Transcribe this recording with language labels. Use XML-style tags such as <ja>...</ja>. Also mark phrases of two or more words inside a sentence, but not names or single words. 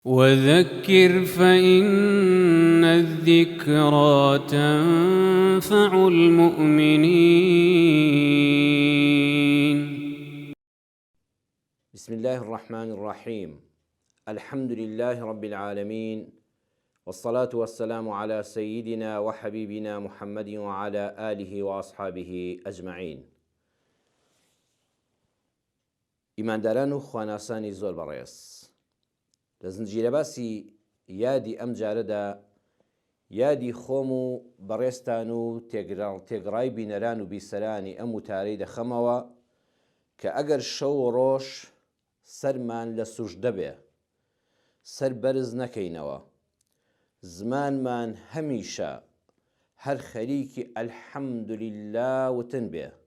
<ar>وذكر فإن الذكرى تنفع المؤمنين. بسم الله الرحمن الرحيم. الحمد لله رب العالمين، والصلاة والسلام على سيدنا وحبيبنا محمد وعلى آله وأصحابه أجمعين.</ar> <ckb>ئیمانداران و خواناسانی زۆر بەڕێز، لە زنجیرە باسی یادی ئەم جارەدا یادی خۆم و بەڕێستان و تێگڕای بینەران و بیسەرانی ئەم وتارەی دەخەمەوە کە ئەگەر شەو و ڕۆژ سەرمان لە سوژدە بێ، سەر بەرز نەکەینەوە، زمانمان هەمیشە هەر خەریکی ئەلحەمدولیلا وتن بێ،</ckb>